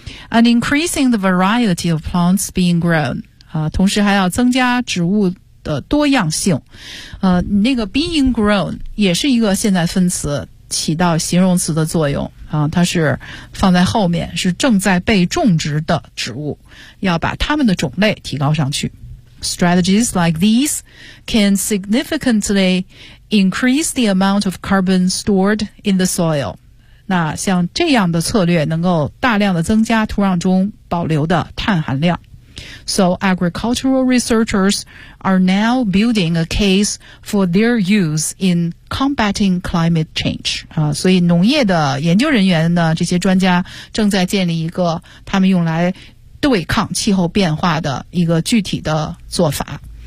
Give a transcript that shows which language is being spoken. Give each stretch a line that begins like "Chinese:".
English: And increasing the variety of plants being grown，
Chinese: 同时还要增加植物的多样性。那个 being grown 也是一个现在分词，起到形容词的作用，它是放在后面，是正在被种植的植物，要把它们的种类提高上去。
English: Strategies like these can significantly increase the amount of carbon stored in the soil.
Chinese: 那像这样的策略能够大量的增加土壤中保留的碳含量。
English: So agricultural researchers are now building a case for their use in combating climate change.
Chinese: 所以农业的研究人员呢，这些专家正在建立一个他们用来对抗气候变化的一个具体的做法。